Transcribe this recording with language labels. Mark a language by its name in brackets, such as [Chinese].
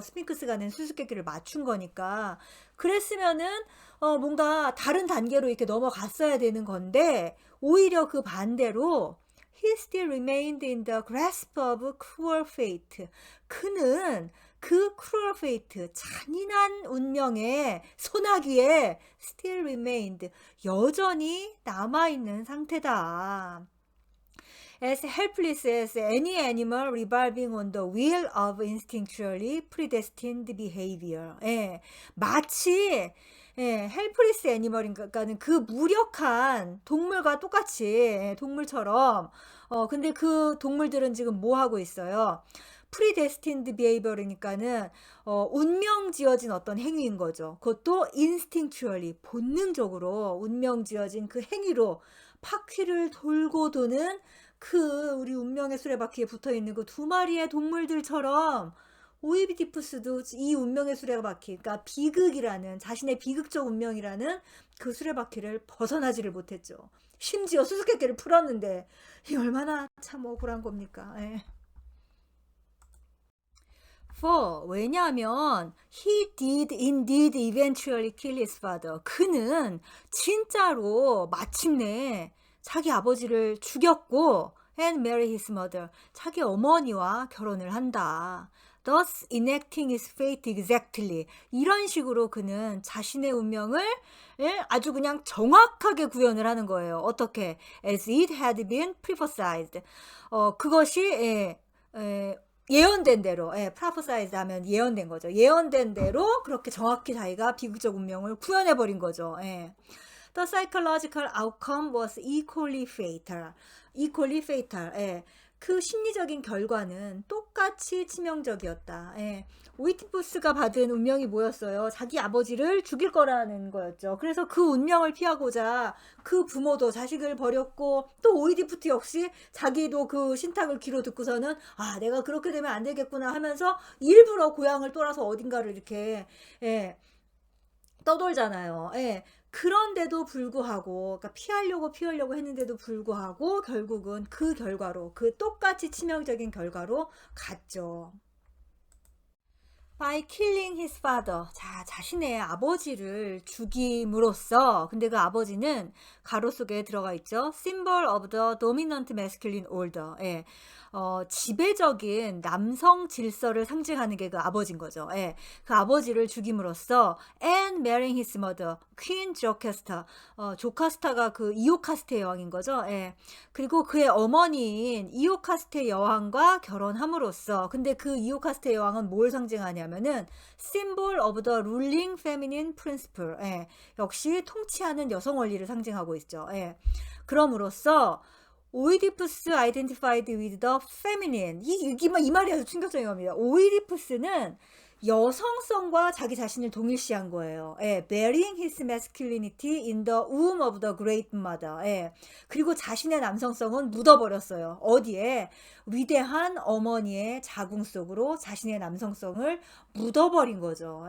[Korean] 스핑크스가 낸 수수께끼를 맞춘 거니까. 그랬으면은, 뭔가 다른 단계로 이렇게 넘어갔어야 되는 건데, 오히려 그 반대로, [English] he still remained in the grasp of cruel fate. [Korean] 그는 그 [English] cruel fate, [Korean] 잔인한 운명의 소나기에 [English] still remained, [Korean] 여전히 남아있는 상태다. [English] As helpless as any animal revolving on the wheel of instinctually predestined behavior. [Korean] 마치 헬프리스 애니멀인가는 그 무력한 동물과 똑같이 동물처럼 근데 그 동물들은 지금 뭐 하고 있어요? 프리데스틴드 비헤이버르니까는 운명 지어진 어떤 행위인 거죠. 그것도 인스팅추얼리 본능적으로 운명 지어진 그 행위로 바퀴를 돌고 도는 그 우리 운명의 수레바퀴에 붙어 있는 그 두 마리의 동물들처럼 오이디푸스도 이 운명의 수레바퀴, 그러니까 비극이라는 자신의 비극적 운명이라는 그 수레바퀴를 벗어나지를 못했죠. 심지어 수수께끼를 풀었는데 이 얼마나 참 억울한 겁니까? 왜냐하면 [English] he did indeed eventually kill his father. [Korean] 그는 진짜로 마침내 자기 아버지를 죽였고 [English] and marry his mother. [Korean] 자기 어머니와 결혼을 한다. [English] Thus enacting his fate exactly. [Korean] 이런 식으로 그는 자신의 운명을 아주 그냥 정확하게 구현을 하는 거예요. 어떻게? [English] As it had been prophesied. [Korean] 그것이 예언된 대로, 프라포사이즈 하면 예언된 거죠. 예언된 대로 그렇게 정확히 자기가 비극적 운명을 구현해버린 거죠. [English] The psychological outcome was equally fatal. equally fatal. [Korean] 그 심리적인 결과는 똑같이 치명적이었다. 오이티푸스가 받은 운명이 뭐였어요? 자기 아버지를 죽일 거라는 거였죠. 그래서 그 운명을 피하고자 그 부모도 자식을 버렸고 또 오이디푸스 역시 자기도 그 신탁을 귀로 듣고서는 내가 그렇게 되면 안 되겠구나 하면서 일부러 고향을 떠나서 어딘가를 이렇게 떠돌잖아요. 그런데도 불구하고, 그러니까 피하려고 했는데도 불구하고 결국은 그 결과로, 그 똑같이 치명적인 결과로 갔죠. [English] By killing his father. [Korean] 자, 자신의 아버지를 죽임으로써, 근데 그 아버지는 가로 속에 들어가 있죠. [English] Symbol of the dominant masculine order. [Korean] 지배적인 남성 질서를 상징하는 게 그 아버지인 거죠. 예. 그 아버지를 죽임으로써 [English] and marrying his mother, Queen Jocasta. [Korean] 조카스타가 그 이오카스테 여왕인 거죠. 예. 그리고 그의 어머니인 이오카스테 여왕과 결혼함으로써 근데 그 이오카스테 여왕은 뭘 상징하냐면은 [English] symbol of the ruling feminine principle. [Korean] 예. 역시 통치하는 여성 원리를 상징하고 있죠. 예. 그럼으로써 [English] 오이디푸스 identified with the feminine. [Korean] 이 말이 아주 충격적인 겁니다. 오이디푸스는 여성성과 자기 자신을 동일시한 거예요. 예, [English] bearing his masculinity in the womb of the great mother. [Korean] 예, 그리고 자신의 남성성은 묻어버렸어요. 어디에? 위대한 어머니의 자궁 속으로 자신의 남성성을 묻어버린 거죠.